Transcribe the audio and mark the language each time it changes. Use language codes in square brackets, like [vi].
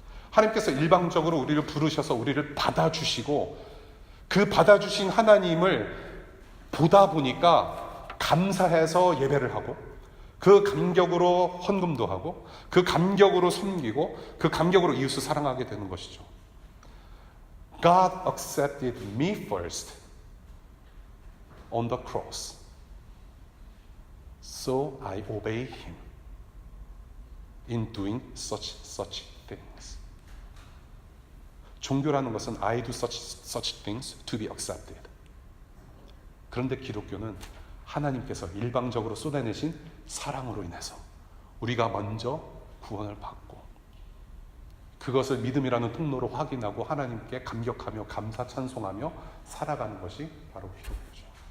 [ko] 하나님께서 일방적으로 우리를 부르셔서 우리를 받아주시고 그 받아주신 하나님을 보다 보니까 감사해서 예배를 하고 그 감격으로 헌금도 하고 그 감격으로 섬기고 그 감격으로 이웃을 사랑하게 되는 것이죠. [en] God accepted me first on the cross. So I obey him in doing such things. [ko] 종교라는 것은 [en] I do such things to be accepted. [ko] 그런데 기독교는 하나님께서 일방적으로 쏟아내신 사랑으로 인해서 우리가 먼저 구원을 받고 그것을 믿음이라는 통로로 확인하고 하나님께 감격하며 감사 찬송하며 살아가는 것이 바로 기독교죠.